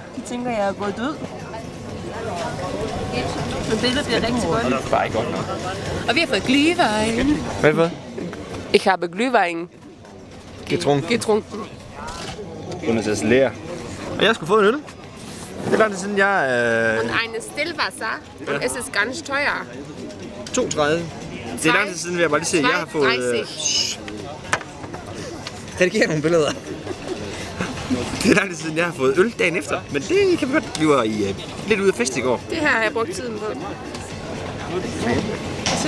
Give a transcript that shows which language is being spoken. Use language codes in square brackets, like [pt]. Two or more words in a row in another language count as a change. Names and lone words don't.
[da] De tænker, jeg er gået død. Men billedet bliver rigtig godt. Det er bare ikke godt nok. Og vi har fået Glühwein. Hvad for? [de] Ich habe Glühwein Getrunken. [da] Lærer. Og jeg skulle få en øl. Det er lang tid siden, jeg [de] Und eine Stillwasser. Und es ist ganz teuer. [da] 32. Det er lang tid siden, vil jeg bare lige se, at jeg har fået... 2,30. Redigere nogle billeder. Det er lang tid siden, jeg har fået øl dagen efter. Men det kan vi godt. Vi var lidt ude af fest i går. Det her har jeg brugt tiden på. Se.